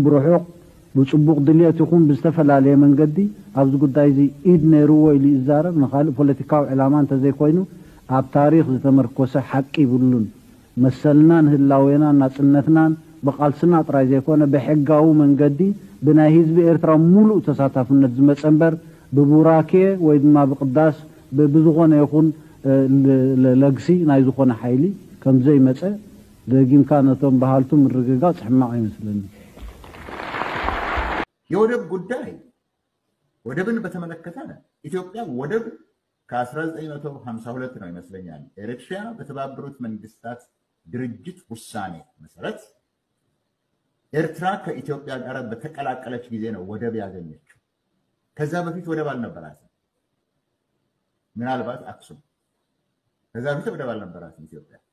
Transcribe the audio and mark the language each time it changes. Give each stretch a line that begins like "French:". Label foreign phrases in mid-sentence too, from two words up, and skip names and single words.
Tigrinya: ብርሑቕ ብጽቡቕ ድልየት ይኹን ብዝተፈላለየ መንገዲ ኣብዚ ጉዳይ እዚ ኢድ ነይርዎ ኢሉ ይዛረብ ንኻልእ ፖለቲካዊ ዕላማ እንተዘይኮይኑ ኣብ ታሪክ ዝተመርኮሰ ሓቂ ይብሉን መሰልናን ህላዌናን ናጽነትናን ብቃልስና ጥራይ ዘይኮነ ብሕጋዊ መንገዲ ብናይ ህዝቢ ኤርትራ ሙሉእ ተሳታፍነት ዝመፀ እምበር ብቡራኬ ወይ ድማ ብቅዳስ ብዝኾነ ይኹን ለግሲ ናይ ዝኾነ ሓይሊ ከምዘይመፀ ደጊምካ ነቶም ባህልቱ ምርግጋጽ ሕማቕ አይመስለኒ
Amharic: የወደብ ጉዳይ ወደብን በተመለከተ ኢትዮጵያ ወደብ ከ1952 ነው ይመስለኛል ኤርትራ በተባበሩት መንግስታት ድርጅት ውሳኔ መሰረት ኤርትራ ከኢትዮጵያ ጋር በተቀላቀለች ጊዜ ነው ወደብ ያገኘችው ከዛ በፊት ወደብ አልነበራትም ምናልባት አክሱም ከዛ በፊት ወደብ አልነበራትም ኢትዮጵያ